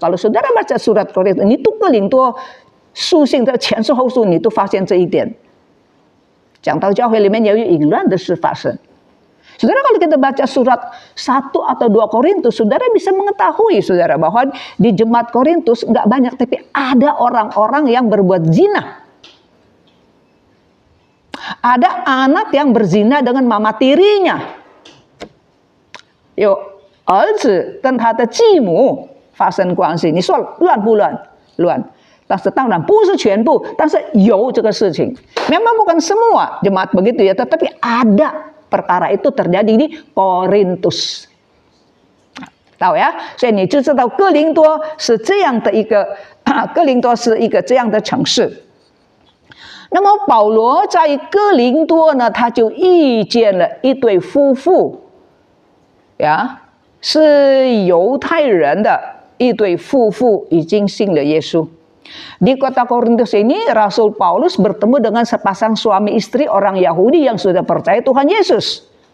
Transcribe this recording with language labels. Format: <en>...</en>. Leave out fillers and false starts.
<id>Kalau saudara baca surat Korintus, ini tuh</id> <zh>哥林多书信的前书后书，你都发现这一点。讲到教会里面有淫乱的事发生。</zh> <id>Saudara, kalau kita baca surat 1 atau 2 Korintus, saudara bisa mengetahui saudara bahwa di jemaat Korintus nggak banyak, tapi ada orang-orang yang berbuat zina. Ada anak yang berzina dengan mama tirinya.</id> <zh>有儿子跟他的继母发生关系，你说乱不乱？乱。但是当然不是全部，但是有这个事情。</zh> <id>Memang bukan semua jemaat begitu ya, tetapi ada perkara itu terjadi di Korintus.</id> <zh>到呀，所以你就知道哥林多是这样的一个，哥林多是一个这样的城市。那么保罗在哥林多呢，他就遇见了一对夫妇，呀，是犹太人的一对夫妇，已经信了耶稣。</zh> <id>Di kota Korintus ini Rasul Paulus bertemu dengan sepasang suami istri orang Yahudi yang sudah percaya Tuhan Yesus.</id>